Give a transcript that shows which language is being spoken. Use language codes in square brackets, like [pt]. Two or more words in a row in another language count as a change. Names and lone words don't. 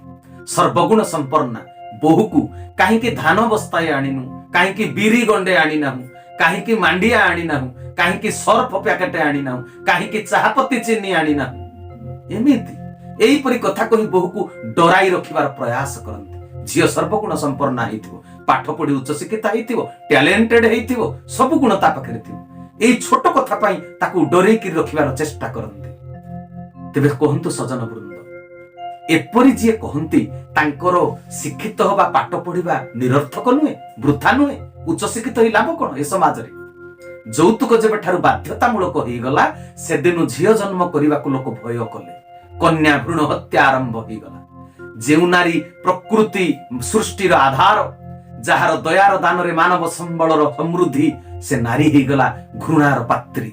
[or] ସର୍ବଗୁଣ ସମ୍ପନ୍ନା ବୋହୂକୁ କାହିଁକି ଧାନ ବସ୍ତାଏ ଆଣିନୁ, କାହିଁକି ବିରି ଗଣ୍ଡେ ଆଣିନାହୁଁ, କାହିଁକି ମାଣ୍ଡିଆ ଆଣିନାହୁଁ, କାହିଁକି ସର୍ଫ ପ୍ୟାକେଟ ଆଣିନାହୁଁ, କାହିଁକି ଚାହାପତି ଚିନି ଆଣିନାହୁଁ, ଏମିତି ଏଇପରି କଥା କହି ବୋହୂକୁ ଡରାଇ ରଖିବାର ପ୍ରୟାସ କରନ୍ତି। ଝିଅ ସର୍ବଗୁଣ ସମ୍ପନ୍ନ ହେଇଥିବ, ପାଠ ପଢି ଉଚ୍ଚ ଶିକ୍ଷିତ ହେଇଥିବ, ଟ୍ୟାଲେଣ୍ଟେଡ ହେଇଥିବ, ସବୁ ଗୁଣ ତା ପାଖରେ ଥିବ, ଏଇ ଛୋଟ କଥା ପାଇଁ ତାକୁ ଡରେଇକି ରଖିବାର ଚେଷ୍ଟା କରନ୍ତି। ତେବେ କୁହନ୍ତୁ ସଜନ ବୃନ୍ଦ, ଏପରି ଜୀ କହନ୍ତି ତାଙ୍କର ଶିକ୍ଷିତ ହେବା ପାଠ ପଢ଼ା ନିରର୍ଥକ ନୁହେଁ, ବୃଥା ନୁହେଁ, ଉଚ୍ଚ ଶିକ୍ଷିତ ହି ଲାଭ କଣ ଏ ସମାଜ ରେ। ଯୌତୁକ ଯେବେଠାରୁ ବାଧ୍ୟତାମୂଳକ ହେଇଗଲା ସେଦିନୁ ଝିଅ ଜନ୍ମ କରିବାକୁ ଲୋକ ଭୟ କଲେ। କନ୍ୟା ଭ୍ରୂଣ ହତ୍ୟା ଆରମ୍ଭ ହେଇଗଲା। ଯେଉଁ ନାରୀ ପ୍ରକୃତି ସୃଷ୍ଟିର ଆଧାର, ଯାହାର ଦୟାର ଦାନରେ ମାନବ ସମ୍ବଳର ସମୃଦ୍ଧି, ସେ ନାରୀ ହେଇଗଲା ଘୃଣାର ପାତ୍ରୀ।